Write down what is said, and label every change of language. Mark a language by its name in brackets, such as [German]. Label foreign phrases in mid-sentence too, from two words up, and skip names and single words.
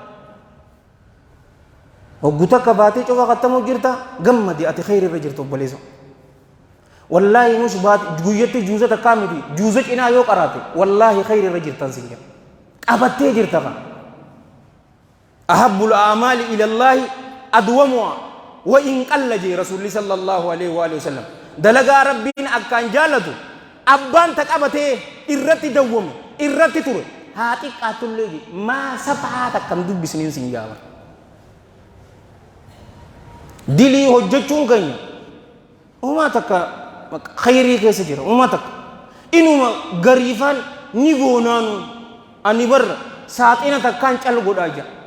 [Oromo] hoggu takka baatii cofa qattamu jirta gammadi ati khayri irra jirtu obboleessa wallaahi nus baati guyyatti juuza takkaa miti juuza cinaa yoo qaraate wallaahi khayri irra jirtan sin jira qabattee jirta kan [Arabic] أحب الأعمال إلى الله أدومها وإن قل [Oromo] jee rasuulli [Arabic] صلى الله عليه وسلم [Oromo] dalagaa rabbiin akkaan jaalatu abbaan ta qabatee irratti dawwame irratti ture haa xiqqaatullee je maa saphaa takkam dubbisniin sin jaaba dilii hojjechuun keenya uumaa takka khayrii keessa jira uumaa takka inuma gariifaan ni goonaanu ani barra saaxina takkaan cal godhaa jira